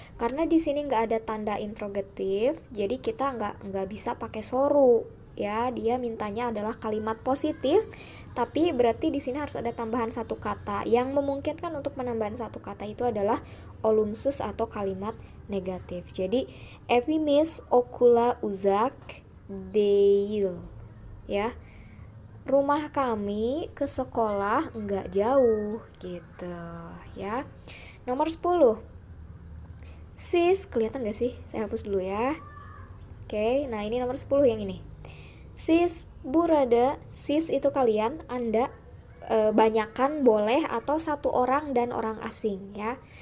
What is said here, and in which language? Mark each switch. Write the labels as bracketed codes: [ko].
[id] Karena di sini nggak ada tanda interrogatif, jadi kita nggak bisa pakai soru ya. Dia mintanya adalah kalimat positif, tapi berarti di sini harus ada tambahan satu kata. Yang memungkinkan untuk penambahan satu kata itu adalah olumsus atau kalimat negatif. [tr] Jadi evimiz okula uzak değil ya. [id] Rumah kami ke sekolah nggak jauh gitu ya. Nomor 10. Sis, kelihatan gak sih? Saya hapus dulu ya. Oke, nah ini nomor 10 yang ini. [tr] Sis burada, [id] sis itu kalian, Anda, banyakan boleh atau satu orang dan orang asing ya.